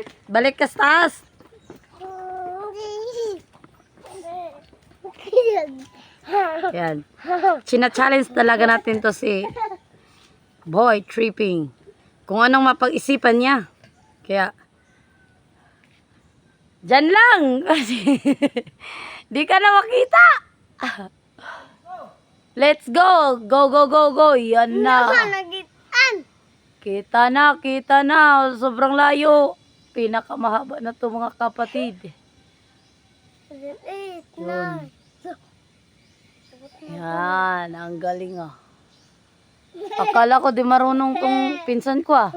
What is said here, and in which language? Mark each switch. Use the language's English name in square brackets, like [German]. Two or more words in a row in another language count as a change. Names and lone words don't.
[Filipino] Balik ka sa taas. Yan. China-challenge talaga natin to si Boy Tripping. Kung anong mapag-isipan niya. Kaya, dyan lang. Di ka na makita. [English] Let's go. Go. [Filipino] Yan na. Kita na. Sobrang layo. Pinakamahaba na to mga kapatid. Yun. Yan, ang galing ah. Akala ko di marunong tong pinsan ko ah.